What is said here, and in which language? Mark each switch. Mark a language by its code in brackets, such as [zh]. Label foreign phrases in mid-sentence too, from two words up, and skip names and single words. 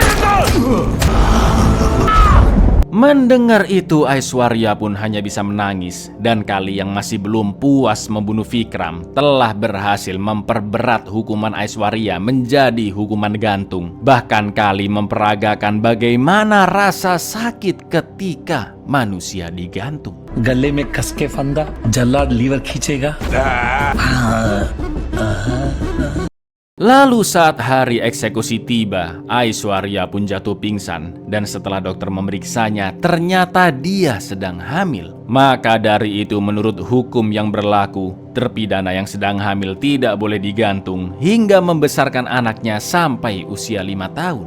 [id] Mendengar itu Aishwarya pun hanya bisa menangis. Dan Kali yang masih belum puas membunuh Vikram telah berhasil memperberat hukuman Aishwarya menjadi hukuman gantung. Bahkan Kali memperagakan bagaimana rasa sakit ketika manusia digantung. [hi] गले में कस के फंदा जल्लाद लीवर खींचेगा [id] Lalu saat hari eksekusi tiba, Aishwarya pun jatuh pingsan. Dan setelah dokter memeriksanya, ternyata dia sedang hamil. Maka dari itu menurut hukum yang berlaku, terpidana yang sedang hamil tidak boleh digantung hingga membesarkan anaknya sampai usia 5 tahun.